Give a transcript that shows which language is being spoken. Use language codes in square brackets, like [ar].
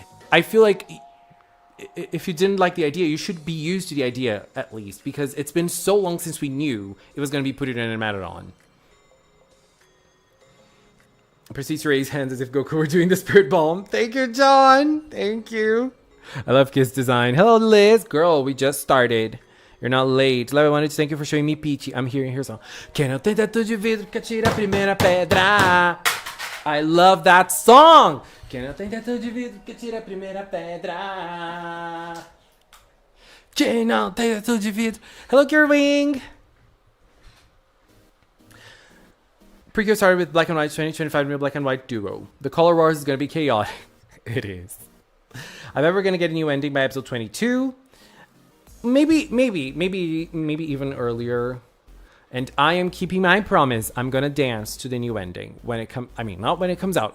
[en] I feel like if you didn't like the idea, you should be used to the idea at least, because it's been so long since we knew it was going to be Purirun and Meroron. Proceeds to raise hands as if Goku were doing the spirit bomb. Thank you, John. Thank you. I love Kiss design. Hello, Liz. Girl, we just started. You're not late. Love, I wanted to thank you for showing me Peachy. I'm hearing her song. [pt] Que não tem teto de vidro que atira a primeira pedra. [en] I love that song. [pt] Que não tem teto de vidro que atira a primeira pedra. Que não tem teto de vidro. [en] Hello, Kirwing. PreCure started with Black and White 2025 new Black and White duo. The color wars is going to be chaotic. It is. I'm ever going to get a new ending by episode 22. Maybe even earlier. And I am keeping my promise. I'm gonna dance to the new ending when it comes. I mean, not when it comes out.